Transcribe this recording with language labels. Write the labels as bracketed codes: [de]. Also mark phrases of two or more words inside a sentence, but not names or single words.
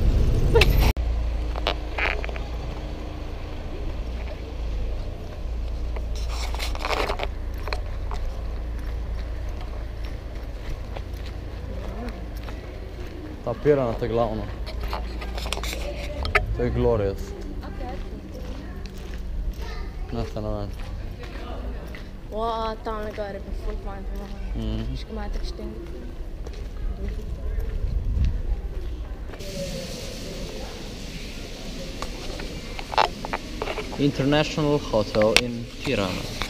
[sl] Ta Tirana, to je glavno. To je glorious. [en] Nothing on. [sl] Wow, tam nekaj je [en] full fine [sl] po mojem. Viš, ko imajo tak štenk. [en] International Hotel in Tirana.